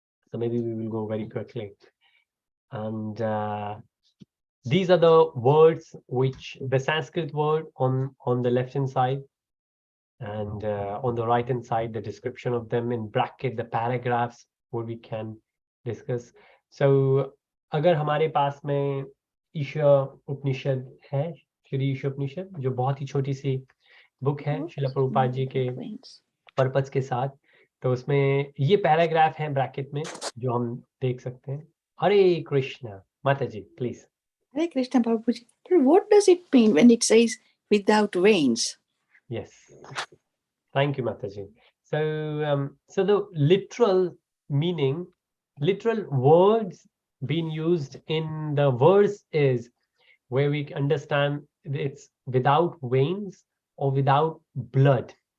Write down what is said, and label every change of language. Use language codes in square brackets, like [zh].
[en] So maybe we will go very quickly. And these are the words which the Sanskrit word on the left hand side, and on the right hand side, the description of them in bracket, the paragraphs what we can discuss. [hi] So अगर हमारे पास में ईशा उपनिषद है, श्री ईशोपनिषद, जो बहुत ही छोटी सी book है शिला प्रभुपाद जी के purpose के साथ, तो उसमें ये पैराग्राफ है ब्रैकेट में जो हम देख सकते हैं. हरे Krishna. Mataji, please. Hare Krishna, Prabhuji. [en] But what does it mean when it says without veins? Yes. Thank you, Mataji. So, so the literal meaning, literal words being used in the verse is where we understand it's without veins or without blood.